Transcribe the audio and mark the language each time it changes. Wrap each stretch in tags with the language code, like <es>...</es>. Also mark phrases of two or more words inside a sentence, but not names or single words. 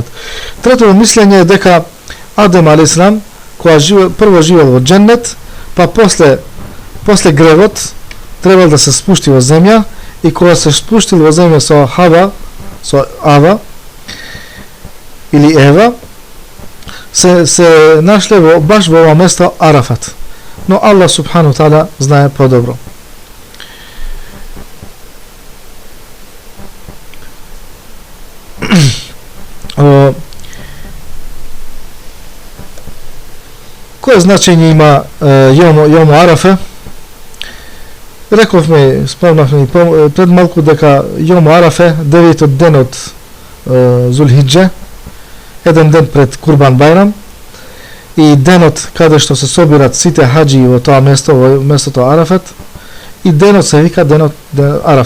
<mk>Третото мислење е дека Адем алейхиссалам кога прво живел во џеннет, па после гревот требал да се спушти во земја и кога се спуштил во земја со Ава или Ева се нашле баш во ова место Арафат. Но</mk> <ar>الله سبحانه تعالى</ar> <mk>знае подобро. Кое значење има јомо Арафе? Рековме, спомнавме пред малку дека јомо Арафе, 9-тот ден од Зулхиџе, еден ден пред Курбан Бајрам, и денот каде што се собират сите хаџи во тоа место, во местото Арафат, и денот се вика денот Арафа.</mk>